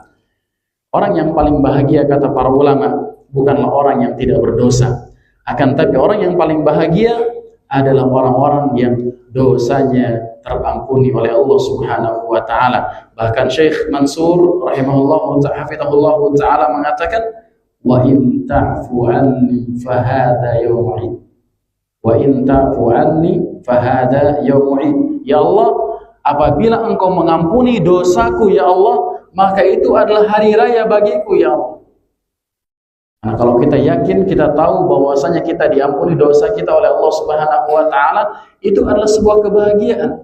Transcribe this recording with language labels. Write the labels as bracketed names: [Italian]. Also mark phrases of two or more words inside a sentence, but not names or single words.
[Indonesian] Orang yang paling bahagia kata para ulama bukanlah orang yang tidak berdosa, akan tapi orang yang paling bahagia adalah orang-orang yang dosanya terampuni oleh Allah [Arabic] سبحانه وتعالى. Bahkan Syekh Mansur رحمه الله تعالى mengatakan, وإن تعف عني فهذا يومي وإن تعف عني فهذا يومي, wa in ta'fu anni fahada yawm'i. يا الله, [Indonesian] apabila engkau mengampuni dosaku [Arabic] يا الله, [Indonesian] maka itu adalah hari raya bagiku [Arabic] يا الله. [Indonesian] Nah, kalau kita yakin, kita tahu bahwasanya kita diampuni dosa kita oleh Allah [Arabic] سبحانه وتعالى, [Indonesian] itu adalah sebuah kebahagiaan.